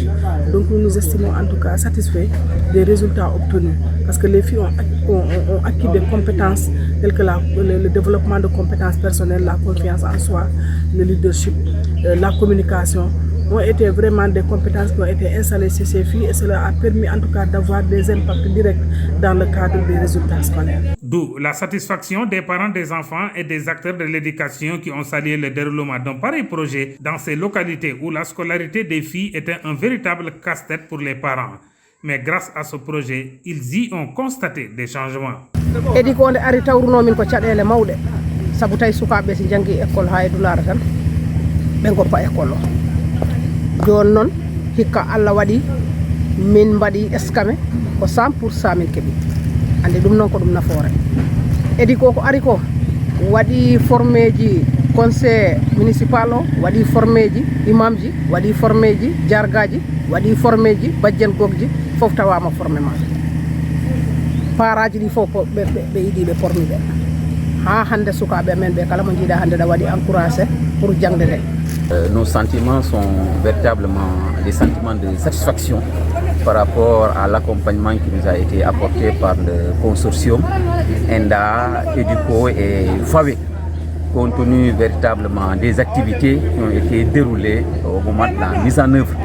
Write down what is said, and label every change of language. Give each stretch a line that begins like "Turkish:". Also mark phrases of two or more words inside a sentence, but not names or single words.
French: Donc nous nous estimons en tout cas satisfaits des résultats obtenus parce que les filles ont acquis des compétences telles que le développement de compétences personnelles, la confiance en soi, le leadership, la communication, ont été vraiment des compétences qui ont été installées chez ces filles et cela a permis en tout cas d'avoir des impacts directs dans le cadre des résultats scolaires. D'où la satisfaction des parents des enfants et des acteurs de l'éducation qui ont salué le déroulement d'un pareil projet dans ces localités où la scolarité des filles était un véritable casse-tête pour les parents. Mais grâce à ce projet, ils y ont constaté des changements.
Fula: EDUCO nde ari tawruno min ko caɗele mawɗe sabu tawi sukaɓe so jangi école ha e dulara tan ɓe goppa école o joni noon hikka Allah waɗi min mbaɗi escame ko 100% min keeɓi ande ɗum noon ko ɗum nafoore. EDUCO ko ari ko waɗi formé ji conseil municipal o, waɗi formé ji imam ji, waɗi formé ji jargaji, waɗi formé ji bajjen gogji, fof tawama formé ma paraji ɗi fof ɓe yiɗi ɓe formi ɓe ha hande sukaɓe men ɓe kala mo jiiɗa hande ɗa waɗi encouragé pour jangde nde.
French: Nos sentiments sont véritablement des sentiments de satisfaction par rapport à l'accompagnement qui nous a été apporté par le consortium ENDA, EDUCO et FAWE, compte tenu véritablement des activités qui ont été déroulées au moment de la mise en œuvre.